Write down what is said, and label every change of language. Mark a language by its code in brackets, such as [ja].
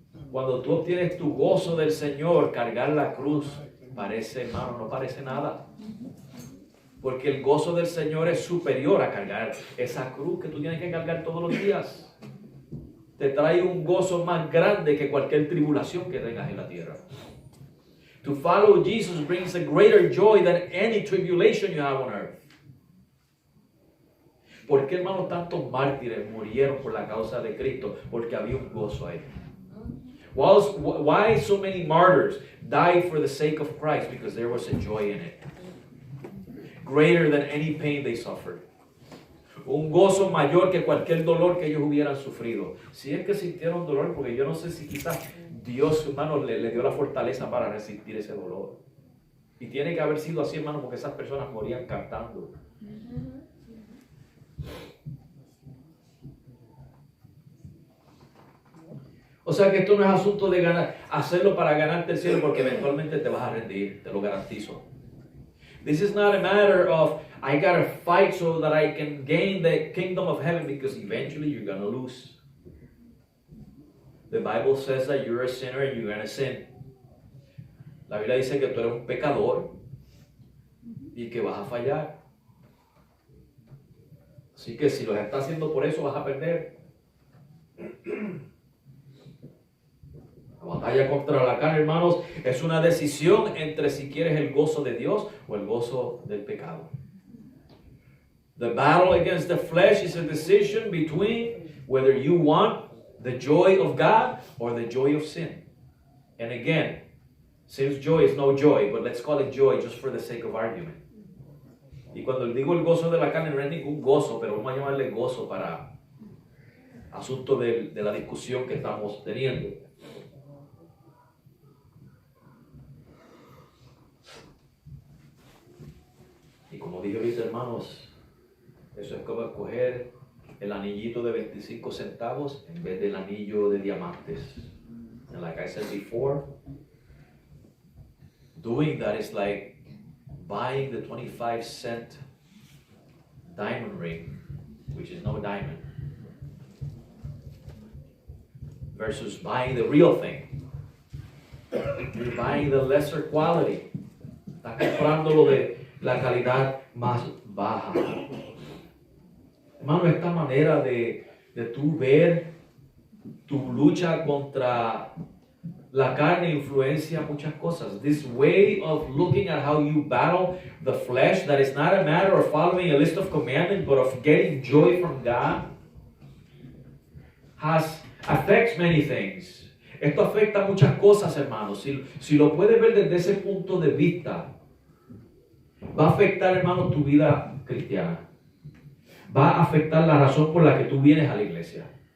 [es] Cuando tú obtienes tu gozo del Señor, cargar la cruz parece, hermano, no parece nada. Porque el gozo del Señor es superior a cargar esa cruz que tú tienes que cargar todos los días. Te trae un gozo más grande que cualquier tribulación que tengas en la tierra. [en] To follow Jesus brings a greater joy than any tribulation you have on earth. [es] ¿Por qué, hermanos, tantos mártires murieron por la causa de Cristo? Porque había un gozo ahí. [en] Why so many martyrs died for the sake of Christ? Because there was a joy in it. Greater than any pain they suffered. [es] Un gozo mayor que cualquier dolor que ellos hubieran sufrido. Si es que sintieron dolor, porque yo no sé si quizás Dios, hermano, le dio la fortaleza para resistir ese dolor. Y tiene que haber sido así, hermano, porque esas personas morían cantando. O sea que esto no es asunto de ganar, hacerlo para ganarte el cielo, porque eventualmente te vas a rendir, te lo garantizo. [en] This is not a matter of, I gotta fight so that I can gain the kingdom of heaven, because eventually you're gonna lose. The Bible says that you're a sinner and you're gonna sin. [es] La Biblia dice que tú eres un pecador y que vas a fallar. Así que si lo estás haciendo por eso, vas a perder. La batalla contra la carne, hermanos, es una decisión entre si quieres el gozo de Dios o el gozo del pecado. [en] The battle against the flesh is a decision between whether you want the joy of God or the joy of sin. And again, sin's joy is no joy, but let's call it joy just for the sake of argument. [es] Y cuando digo el gozo de la carne, no es ningún gozo, pero vamos a llamarle gozo para asunto de la discusión que estamos teniendo. Y como dije ahorita, hermanos, eso es como escoger el anillito de 25 centavos en vez del anillo de diamantes. [en] And like I said before, doing that is like buying the 25-cent diamond ring, which is no diamond, versus buying the real thing. You're buying the lesser quality. [es] Estás comprándolo de la calidad más baja. Hermano, esta manera de tú ver tu lucha contra la carne influencia muchas cosas. [en] This way of looking at how you battle the flesh, that is not a matter of following a list of commandments, but of getting joy from God, affects many things. [es] Esto afecta muchas cosas, hermanos. Si lo puedes ver desde ese punto de vista, va a afectar, hermano, tu vida cristiana. Va a afectar la razón por la que tú vienes a la iglesia.